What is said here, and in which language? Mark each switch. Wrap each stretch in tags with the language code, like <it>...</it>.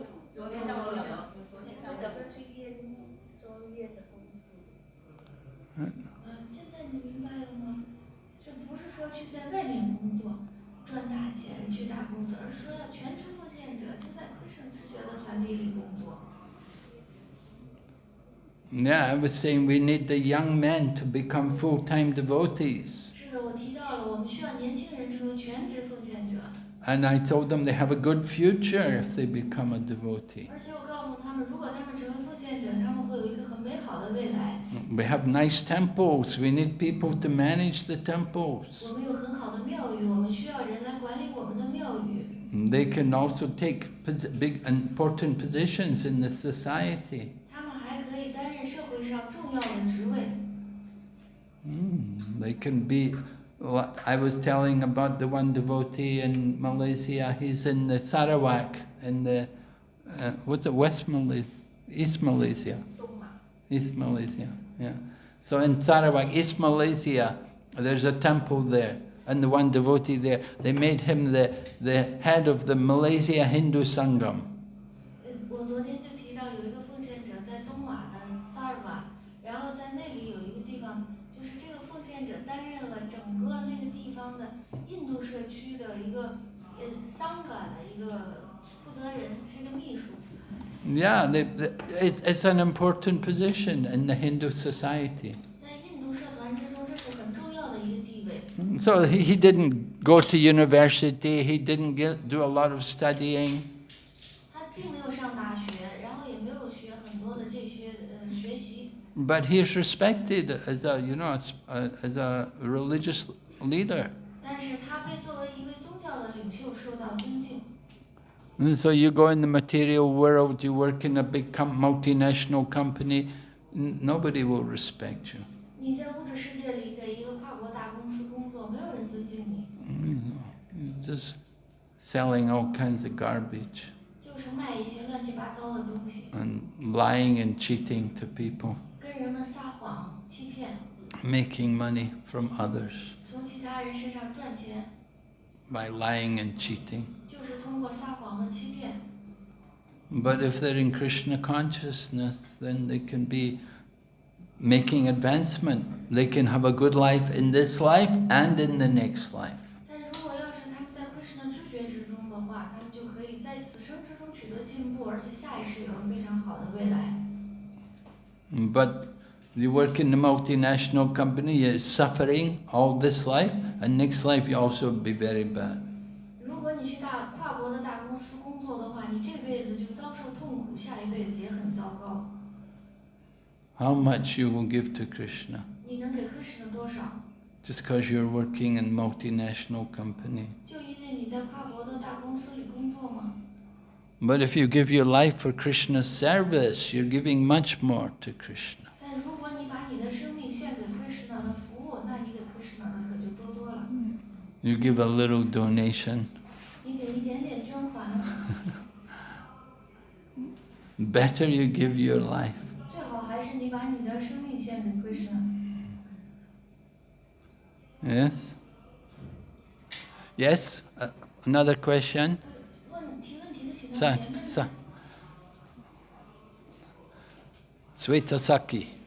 <zh>昨天上午讲，他讲不要去医院做医院的公司。现在你明白了吗？这不是说去在外面工作赚大钱去大公司，而是说要全职奉献者，就在 Krishna 直觉的团体里工作。</zh> <en>Yeah, I was saying we need the young men to become full-time devotees.</en> <zh>是的，我提到了，我们需要年轻人成为全职奉献者。</zh> <en>And I told them they have a good future if they become a devotee.</en> <zh>而且我告诉他们，如果他们成为奉献者，他们会有一个很美好的未来。</zh> <en>We have nice temples. We need people to manage the temples.</en> <zh>我们有很好的庙宇，我们需要人来管理我们的庙宇。</zh> <en>They can also take big, important positions in the society.</en> <zh>他们还可以担任社会上重要的职位。</zh> <en>They can be. I was telling about the one devotee in Malaysia. He's in the Sarawak, in the what's it, West Malaysia, East Malaysia, East Malaysia. Yeah. So in Sarawak, East Malaysia, there's a temple there, and the one devotee there, they made him the head of the Malaysia Hindu Sangam.</en> <zh>我昨天就提到有一个奉献者在东马的萨尔瓦，然后在那里有一个地方，就是这个奉献者担任了整个那个地方的印度社区的一个桑嘎的一个负责人，是一个秘书。</zh> <en>Yeah, it's an important position in the Hindu society.</en> <zh>在印度社团之中，这是很重要的一个地位。</zh> <en>So he didn't go to university, he didn't do a lot of studying.</en> <zh>他并没有上大学，然后也没有学很多的这些学习。</zh> <en>But he is respected as a, as a religious leader.</en> <zh>但是他被作为一位宗教的领袖受到尊敬。</zh> <en>And so you go in the material world, you work in a big multinational company, nobody will respect you.</en> <zh>你在物质世界里给一个跨国大公司工作，没有人尊敬你。</zh> <en>You're just selling all kinds of garbage</en> <zh>就是卖一些乱七八糟的东西，</zh> <en>and lying and cheating to people,</en> <zh>跟人们撒谎、欺骗，</zh> <en>making money from others</en> <zh>从其他人身上赚钱，</zh> <en>by lying and cheating.</en> <zh>就是通过撒谎和欺骗。</zh> <en>But if they're in Krishna consciousness, then they can be making advancement. They can have a good life in this life and in the next life.</en> <zh>但如果要是他们在 Krishna 知觉之中的话，他们就可以在此生之中取得进步，而且下一世有非常好的未来。</zh> <en>But You work in a multinational company, you're suffering all this life, and next life you also be very bad.</en> <zh>如果你去跨国的大公司工作的话，你这辈子就遭受痛苦，下一辈子也很糟糕。</zh> <en>How much you will give to Krishna?</en> <zh>你能给Krishna多少？</zh> <en>Just because you're working in multinational company.</en> <zh>就因为你在跨国的大公司里工作吗？</zh> <en>But if you give your life for Krishna's service, you're giving much more to Krishna.</en> <zh>但如果你把你的生命献给Krishna的服务，那你给Krishna的可就多多了。</zh> <en>You give a little donation.</en> <zh>你给一点点捐款，</zh> <en>Better you give your life.</en> <zh>最好还是你把你的生命献给Krishna。</zh> <en>Yes? Yes? Another question?</en> <zh>提问题的请到 Sa, 前面。 sa. Swetasaki.</zh>